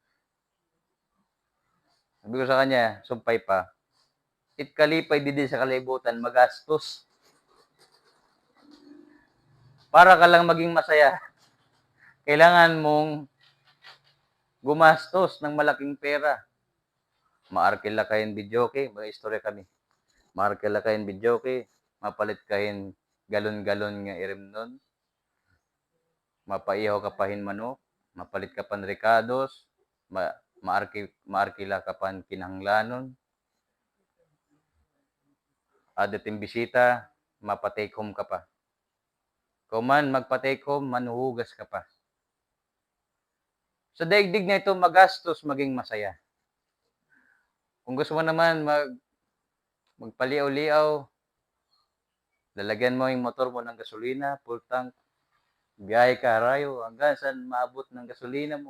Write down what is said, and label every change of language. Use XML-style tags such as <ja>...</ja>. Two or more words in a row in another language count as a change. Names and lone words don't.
<tl>Sabi ko sa kanya,</tl> <krj>sumpay pa, itkalipay din sa kalibutan, magastos.</krj> <tl>Para ka lang maging masaya, kailangan mong gumastos ng malaking pera.</tl> <krj>Maarkila kayin bidyoke, may istorya kami. Maarkila kayin bidyoke, mapalit kayin galon-galon nga irimnon. Mapaihaw ka pahin manok, mapalit ka pan ricados, maarkila ka pan kinahanglanon. Adating bisita, mapatake home ka pa. Kung man magpatake home, manuhugas ka pa.</krj> <tl>Sa daigdig na ito, magastos maging masaya. Kung gusto mo naman magpaliaw-liaw, lalagyan mo yung motor mo ng gasolina,</tl> <en>full tank,</en> <tl>biyahe ka harayo, hanggang saan maabot ng gasolina mo.</tl>